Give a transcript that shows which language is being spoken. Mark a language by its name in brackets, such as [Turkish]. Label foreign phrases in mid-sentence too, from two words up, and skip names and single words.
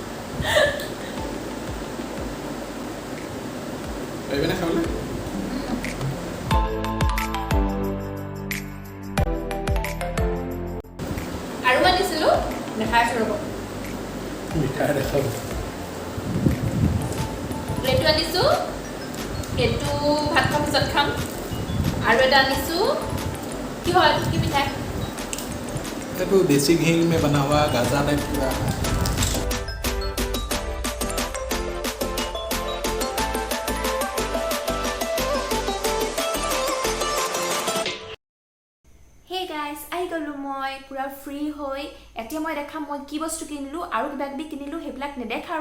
[Assamese] আৰু আনিছিলোঁ, দেখাইছোঁ ৰ'ব। এইটো আনিছোঁ, এইটো ভাত খোৱাৰ পিছত খাম। আৰু এটা আনিছোঁ, কি হয় কি মিঠাই? [Hindi] तो देसी घी में बना हुआ गाजा टाइप पूरा। [English] hey guys, [Assamese] আহি গ'লোঁ মই পূৰা ফ্ৰী হৈ। এতিয়া মই দেখাম মই কি বস্তু কিনিলোঁ, আৰু কিবা কিবি কিনিলোঁ, সেইবিলাক নেদেখালোঁ।